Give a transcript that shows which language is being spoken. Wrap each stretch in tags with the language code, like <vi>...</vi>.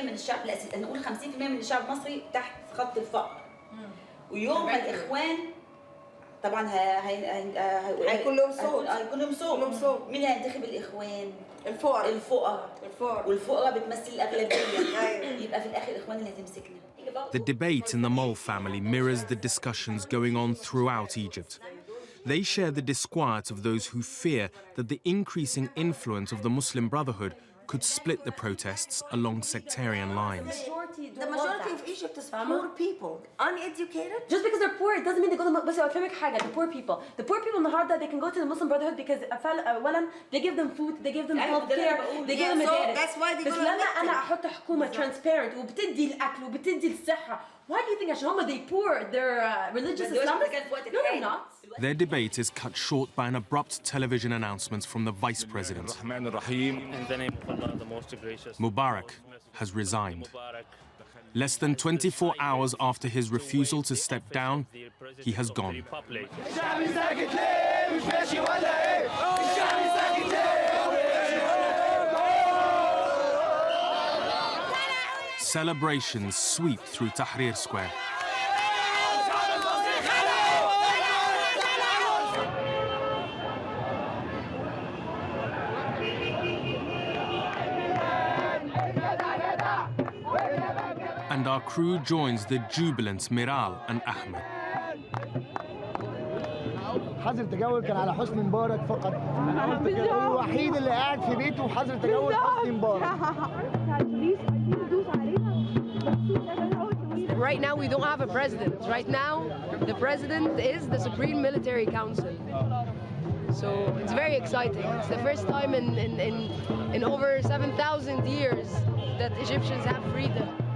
<ar>40% من الشعب، لا نقول 50% من الشعب المصري تحت خط الفقر. ويوم ما الاخوان طبعا هيكون لهم صوت. هيكون لهم صوت. مين اللي هينتخب الاخوان؟ الفقراء. والفقراء بتمثل الاغلبيه. يبقى في الاخر الاخوان اللي هتمسكنا.</ar> <en>The debate in the Mole family mirrors the discussions going on throughout Egypt. They share the disquiet of those who fear that the increasing influence of the Muslim Brotherhood could split the protests along sectarian lines. The majority of Egypt is poor people, uneducated. Just because they're poor, it doesn't mean they go to the the poor people. The poor people</en> <ar>النهارده</ar> <en>they can go to the Muslim Brotherhood because they give them food, they give them health care, they give them so that's why they go to</en> <ar>بس لما أنا أحط حكومة transparent وبتدي الأكل وبتدي الصحة,</ar> <en>why do you think</en> <ar>عشان هم</ar> <en>they poor, they're religious Islamists? No, they're not. Their debate is cut short by an abrupt television announcement from the Vice President. In the name of Allah, the most gracious. Mubarak has resigned. Less than 24 hours after his refusal to step down, he has gone. Celebrations sweep through Tahrir Square. And our crew joins the jubilant Miral and Ahmed.</en> <ar>حظر تجول كان على حسني مبارك فقط. هو الوحيد اللي قاعد في بيته وحظر تجول حسني مبارك.</ar> <en>Right now we don't have a president. Right now the president is the Supreme Military Council. So it's very exciting. It's the first time in over 7,000 years that Egyptians have freedom.</en>